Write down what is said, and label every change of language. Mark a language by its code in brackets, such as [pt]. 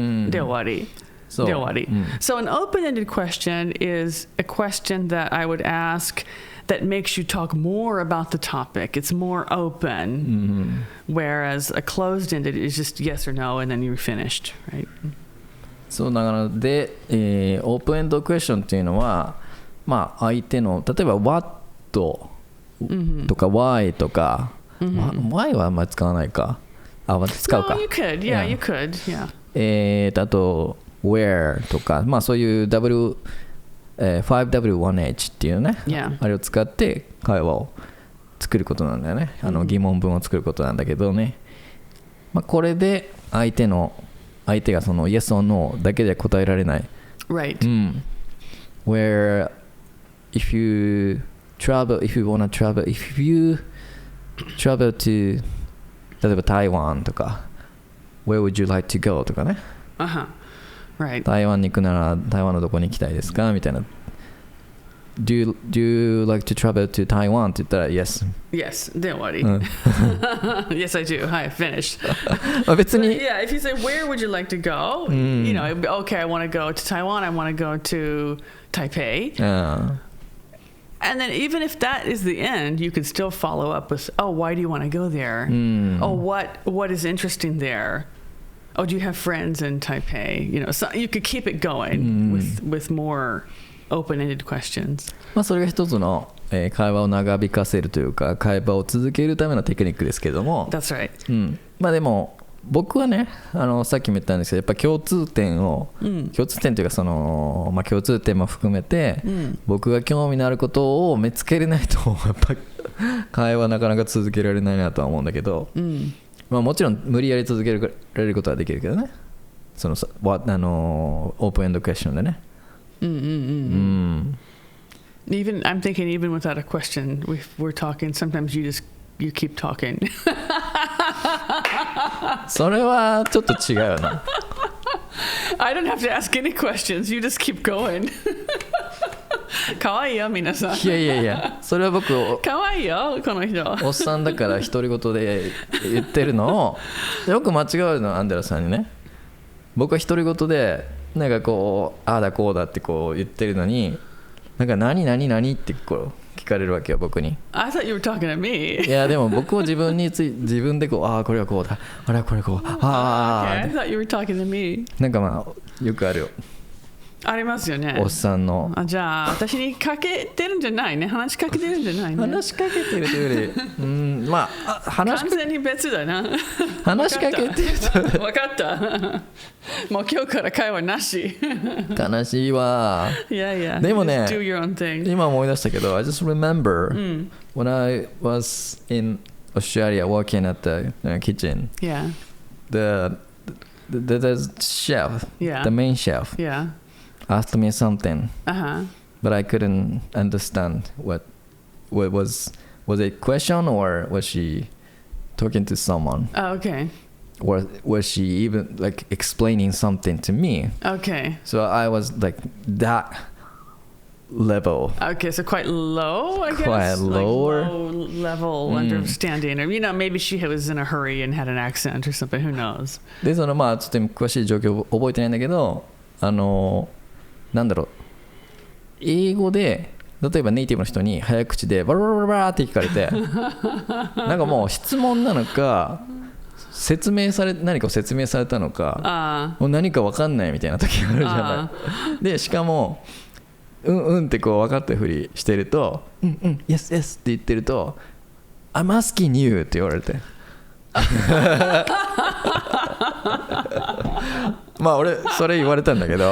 [ja] で終わり。そう。で終わり。 [en] So an open-ended question is a question that I would ask that makes you talk more about the topic. It's more open. Whereas a closed-ended is just yes or no, and then you're finished, right? [ja] そうだからで、オープンエンドクエスチョンっていうのは、まあ、相手の例えば What とか Why とか、Why はあんまり使わないか。使うか。 [en] No, you could. Yeah, you could. Yeah. [ja] あと Where とか、まあそういう 5W1H っていうね、あれを使って会話を作ることなんだよね。疑問文を作ることなんだけどね。まあこれで相手がその [en] Yes or No [ja] だけで答えられない。 [en] Right. Where if you travel to [ja] 例えば台湾とか [en] Where would you like to go [ja] とかね。 [en] Right. [ja] 台湾に行くなら台湾のどこに行きたいですかみたいな。 [en] Do you like to travel to Taiwan? [ja] って言ったら Yes. [en] Yes. [ja] で終わり。 [en] Yes, I do. Hi, finished. [ja] 別に。 [en] Yeah, if you say where would you like to go? You know, okay, I want to go to Taiwan. I want to go to Taipei. And then even if that is the end, you could still follow up with, oh, why do you want to go there? Oh, what is interesting there? Oh, do you have friends in Taipei? You know, so you could keep it going with more open-ended questions. [ja] まあそれが一つの、会話を長引かせるというか会話を続けるためのテクニックですけども。 [en] That's right. [ja] まあでも僕はねさっきも言ったんですけどやっぱ共通点というかその、まあ、共通点も含めて、僕が興味のあることを見つけれないとやっぱ会話なかなか続けられないなとは思うんだけど、まあ、もちろん無理やり続けられることはできるけどねそのオープンエンドクエスチョンでね。 [en] Even I'm thinking even without a question, we're talking. Sometimes you keep talking. [ja] それはちょっと違うよな。 [en] I don't have to ask any questions. You just keep going. [ja] かわいいよ皆さん。いやそれは僕かわいいよこの人。おっさんだから独り言で言ってるのをよく間違うのアンデラさんにね。僕は独り言でなんかこうああだこうだってこう言ってるのになんか何ってこう聞かれるわけよ僕に。 [en] I thought you were talking to me. [ja] いやでも僕を自分でこうああこれはこうだあれはこれこうああ。 [en] Okay, I thought you were talking to me. [ja] なんかまあよくあるよ。ありますよね。おっさんの。じゃあ私にかけてるんじゃないね。話しかけてるんじゃないね。話しかけてるというよりまあ完全に別だな。話しかけてると。分かった。もう今日から会話なし。悲しいわ。いやでもね [en] do your own thing. [ja] 今思い出したけど [en] I just remember、when I was in Australia working at the kitchen. Yeah. The chef, the main chef, asked me something, but I couldn't understand what was it a question or was she talking to someone? Oh, okay. Or was she even like explaining something to me? Okay. So I was like that level. Okay, so quite low, I guess. Quite lower. Like low level understanding, or maybe she was in a hurry and had an accent or something. Who knows? [ja] でそのまあちょっと詳しい状況覚えてないんだけど、なんだろう、英語で例えばネイティブの人に早口でバラバラバラって聞かれて、なんかもう質問なのか。何かを説明されたのかもう何か分かんないみたいな時があるじゃない。でしかもってこう分かったふりしてると [en] yes yes [ja] って言ってると [en] I'm asking you [ja] って言われてまあ俺それ言われたんだけど